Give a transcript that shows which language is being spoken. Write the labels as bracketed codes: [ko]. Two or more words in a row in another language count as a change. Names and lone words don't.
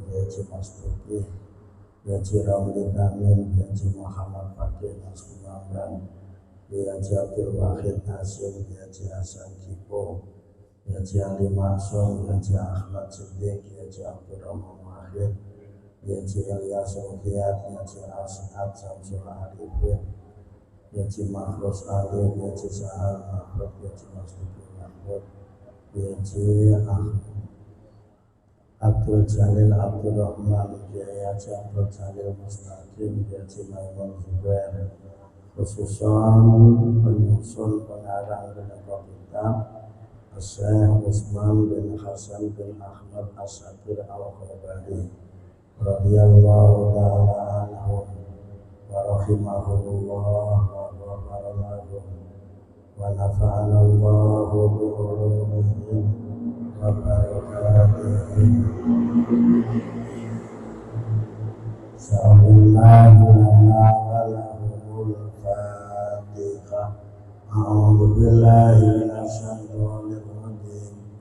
[id] Kiyaji Mastuki Kiyaji Ramli Kamil Kiyaji Muhammad Fakih Nasrullah Kiyaji Abdul Wahid Hasim Kiyaji Hasan Kipo Kiyaji Ali Maksum Kiyaji Ahmad Siddiq Kiyaji Abdul Rahman Wahid Kiyaji Ilyas Ukiyat Kiyaji As'ad Samsul Arifin Kiyaji Makhlus Ali Kiyaji Sahal Mahmud Kiyaji Mastuki Mahmud Kiyaji Abdul Jalil Abdul Rahman Kiyaji Abdul Jalil Mustaqim Kiyaji [ar] Maimun Zubair khususan [id] penyusun pengarang beberapa kitab [ar] Syekh Usman bin Hasan bin Ahmad As-Sabir Al-Khabari رضي الله تعالى عنه ورحمه الله وغفر له ونفعنا الله بعلومهم وبركاتهم صلى الله لنا ولهم الفاتحة أعوذ بالله من الشيطان الرجيم